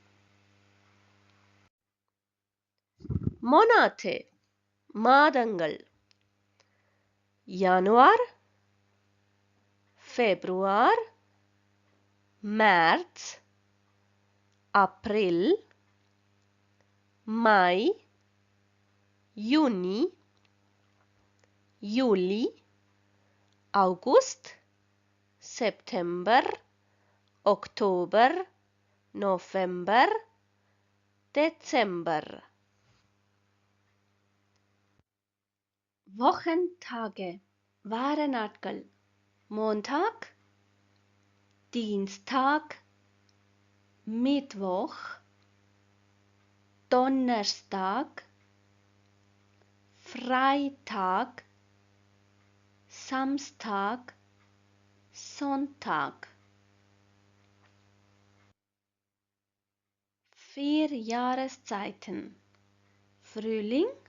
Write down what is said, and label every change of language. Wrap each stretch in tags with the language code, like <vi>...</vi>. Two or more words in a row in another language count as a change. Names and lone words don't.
<de>Monate மாதங்கள் Januar Februar März April Mai Juni Juli August September Oktober November Dezember Wochentage</de> <ta>வார நாட்கள்</ta> <de>Montag Dienstag Mittwoch Donnerstag Freitag Samstag Sonntag 4 Jahreszeiten Frühling</de>